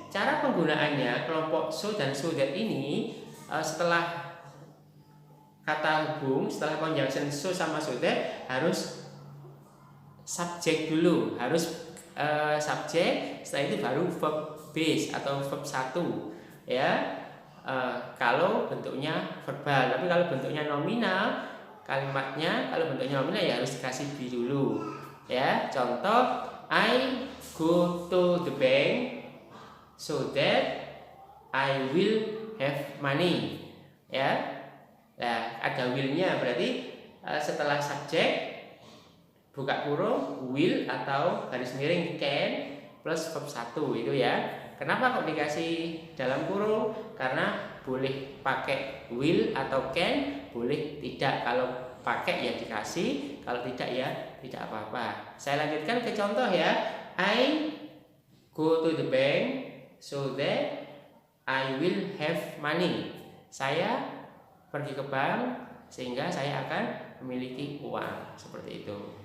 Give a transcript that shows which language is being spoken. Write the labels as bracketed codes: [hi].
[id] Cara penggunaannya kelompok so dan so that ini setelah kata hubung, setelah conjunction so sama so that harus subjek dulu, harus subjek, setelah itu baru verb base atau verb 1 ya, kalau bentuknya verbal. Tapi kalau bentuknya nominal kalimatnya, kalau bentuknya nominal ya harus dikasih be dulu ya. [en] Contoh, I go to the bank so that I will have money ya. [id] Nah, ada will-nya, berarti setelah subjek buka kurung will atau garis miring can plus verb 1 itu ya. Kenapa kok dikasih dalam kurung? Karena boleh pakai will atau can, boleh tidak. Kalau pakai ya dikasih, kalau tidak ya tidak apa-apa. Saya lanjutkan ke contoh ya. [en] I go to the bank so that I will have money. [id] Saya pergi ke bank sehingga saya akan memiliki uang, seperti itu.